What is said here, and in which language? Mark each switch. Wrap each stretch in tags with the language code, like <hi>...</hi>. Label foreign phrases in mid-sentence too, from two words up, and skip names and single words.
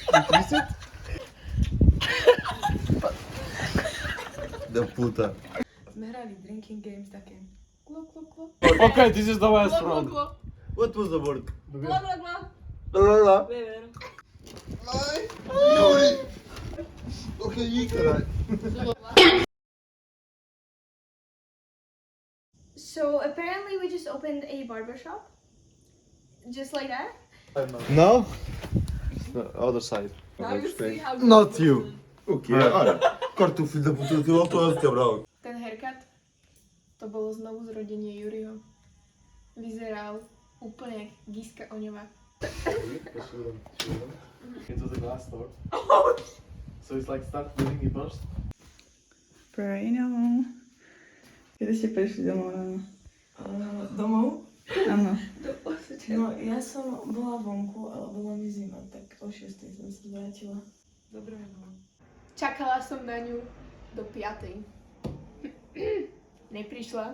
<en>Interested? The puta.</en> <sk>Sme hrali</sk> <en>drinking games</en> <sk>také. Kluk, kluk, kluk.</sk> <en>Okay, this is the last round. What was the word? Bla, bla, bla. La. Vever. Okay, you can. So apparently we just opened a barbershop. Just like that. No? It's the other side. Now you see how Not you.</en> <pt>Okay, olha. Corta o filho da puta do teu autor, cabrão.</pt> <sk>Ten haircut, to bolo znovu zrodenie Juriho. Vyzeral úplne jak Giska Oňová.</sk> <en>Into the glass door. So it's like start moving it first. Pray no.</en> <sk>Kedy ste prišli domov ráno? Domov? Áno. No, ja som bola vonku, ale bola mi zima, tak o 6 som sa vrátila. Dobre mi bolo. Čakala som na ňu do 5. Neprišla.</sk>